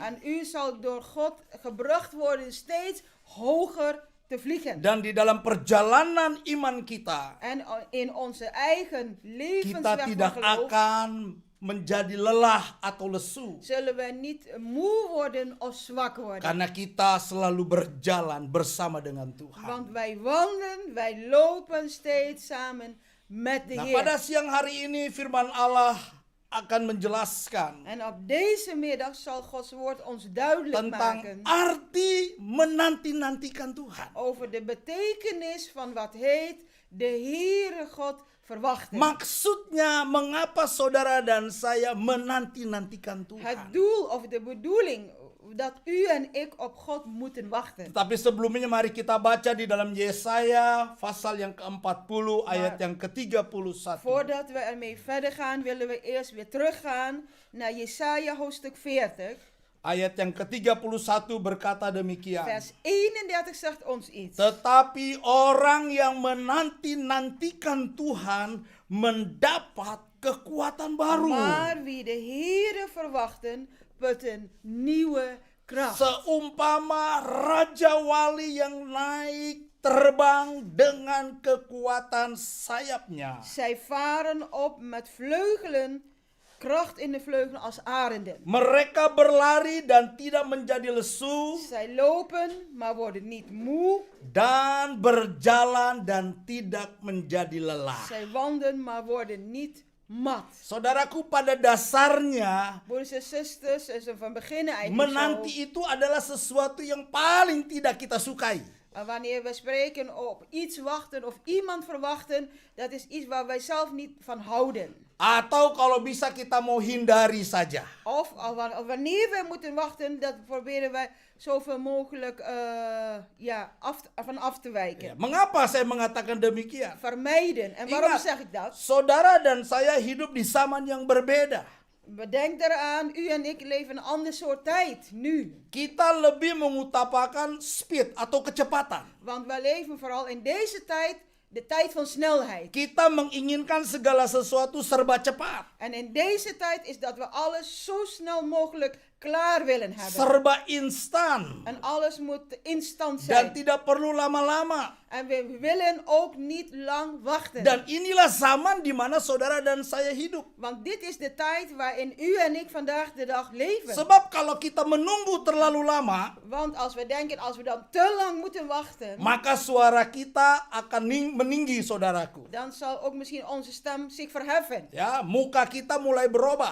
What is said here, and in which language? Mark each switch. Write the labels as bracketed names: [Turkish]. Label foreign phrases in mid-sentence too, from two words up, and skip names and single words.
[Dutch] En u zal door God gebracht worden steeds hoger te vliegen. [Indonesian] Dan di dalam perjalanan iman kita, [Dutch] En in onze eigen [Indonesian] kita [Dutch] levensweg [Indonesian] tidak [Dutch] van geloof [Indonesian] akan menjadi lelah atau lesu. [Dutch] zullen we niet moe worden of zwak worden. [Indonesian] Karena kita selalu berjalan bersama dengan Tuhan. [Dutch] Want wij wandelen, wij lopen steeds samen met de [Indonesian] Nah, [Dutch] Heer. [Indonesian] pada siang hari ini firman Allah akan menjelaskan [Dutch] En op deze middag zal Gods woord ons duidelijk maken [Indonesian] tentang arti menanti-nantikan Tuhan. [Dutch] over de betekenis van wat heet de Heere God verwachten. [Indonesian] Maksudnya mengapa saudara dan saya menanti-nantikan [Dutch] Het [Indonesian] Tuhan. [Dutch] doel of de bedoeling dat u en ik op God moeten wachten. [Indonesian] Tapi sebelumnya mari kita baca di dalam Yesaya pasal yang ke-40 ayat yang ke-31. [Dutch] Voordat we ermee verder gaan, willen we eerst weer teruggaan naar Jesaja hoofdstuk 40. [Indonesian] Ayat yang ke-31 berkata demikian. [Dutch] Vers 31 zegt ons iets. [Indonesian] Tetapi orang yang menanti-nantikan Tuhan mendapat kekuatan baru. [Dutch] Maar wie de Heere verwachten, putten nieuwe kracht. [Indonesian] Seumpama Raja Wali yang naik terbang dengan kekuatan sayapnya. [Dutch] Zij varen op met vleugelen, kracht in de vleugelen als arenden. [Indonesian] Mereka berlari dan tidak menjadi lesu, [Dutch] Zij lopen, maar worden niet moe. [Indonesian] dan berjalan dan tidak menjadi lelah. [Dutch] Zij wandelen, maar worden niet mat. [Indonesian] Saudaraku, pada dasarnya [Dutch] Broeders en zusters, is er van beginnen eigenlijk [Indonesian] menanti [Dutch] zo. [Indonesian] itu adalah sesuatu yang paling tidak kita sukai. [Dutch] Wanneer we spreken op iets wachten of iemand verwachten, dat is iets waar wij zelf niet van houden. [Indonesian] Atau kalau bisa kita mau hindari saja. [Dutch] Of wanneer we moeten wachten, dat proberen wij zoveel mogelijk van af te wijken. [Indonesian] Ya, mengapa saya mengatakan demikian? [Dutch] Vermijden. En waarom [Indonesian] Ingat, [Dutch] zeg ik dat? [Indonesian] saudara dan saya hidup di zaman yang berbeda. [Dutch] Bedenk eraan, u en ik leven een ander soort tijd, nu. [Indonesian] Kita lebih mengutamakan speed atau kecepatan. [Dutch] Want wij leven vooral in deze tijd, de tijd van snelheid. [Indonesian] Kita menginginkan segala sesuatu serba cepat. [Dutch] En in deze tijd is dat we alles zo snel mogelijk klaar willen hebben. [Indonesian] Serba instan. [Dutch] En alles moet instant [Indonesian] Dan [Dutch] zijn. [Indonesian] tidak perlu lama-lama. [Dutch] En we willen ook niet lang wachten. [Indonesian] Dan inilah zaman di mana saudara dan saya hidup. [Dutch] Want dit is de tijd waarin u en ik vandaag de dag leven. [Indonesian] Sebab kalau kita menunggu terlalu lama, [Dutch] Want als we denken, als we dan te lang moeten wachten, [Indonesian] maka suara kita akan meninggi, saudaraku. [Dutch] dan zal ook misschien onze stem zich verheffen. [Indonesian] Ya, muka kita mulai berubah.